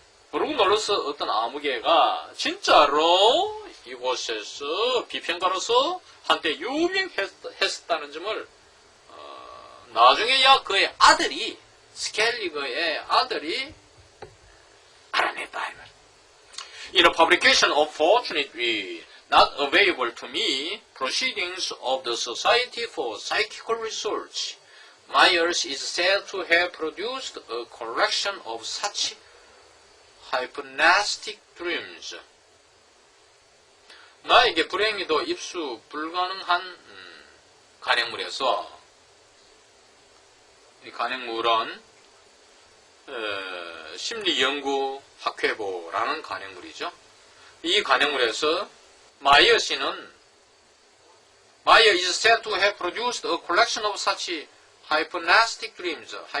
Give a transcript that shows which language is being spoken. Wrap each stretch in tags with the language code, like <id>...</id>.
<ko>브루그놀루스 어떤 아무개가 진짜로 이곳에서 비평가로서 한때 유명했다는 점을 나중에야 그의 아들이 스켈리그의 아들이 알아냈다.</ko> <en>In a publication unfortunately not available to me, Proceedings of the Society for Psychical Research, Myers is said to have produced a collection of such hypnotic dreams.</en> <ko>나에게 불행히도 입수 불가능한 간행물에서 이 간행물은 심리연구학회보라는 간행물이죠. 이 간행물에서 마이어 씨는</ko> <en>Meyer is said to have produced a collection of such hypnotic dreams.</en>